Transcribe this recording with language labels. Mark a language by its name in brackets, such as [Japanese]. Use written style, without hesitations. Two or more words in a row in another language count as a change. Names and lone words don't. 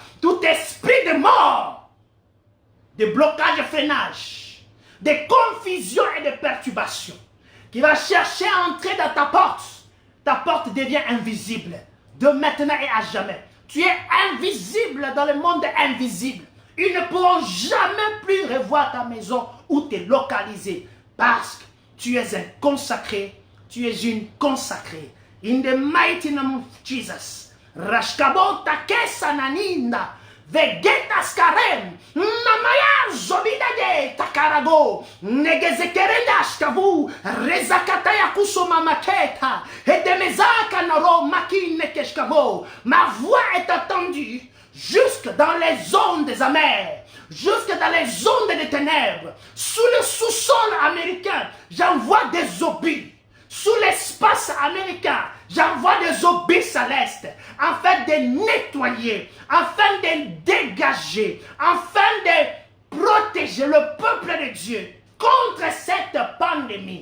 [French] Tout esprit de mort, de blocage et freinage, de confusion et de perturbation qui va chercher à entrer dans ta porte devient invisible, de maintenant et à jamais. Tu es invisible dans le monde invisible. Ils ne pourront jamais plus revoir ta maison ou te localiser, parce que tu es un consacré, tu es une consacrée. [English] In the mighty name of Jesus. Rashkabo takesa naninda. Vegetas karem, namaya zobidage takarago, negezekerendash kavu, rezakataya kusoma maketa, et de mezaka naro makine keshkavo. [French] Ma voix est entendue jusque dans les ondes des amers, jusque dans les ondes des ténèbres. Sous le sous-sol américain, j'envoie des obus. Sous l'espace américain, j'envoie des obus célestes, afin de nettoyer, afin de dégager, afin de protéger le peuple de Dieu contre cette pandémie.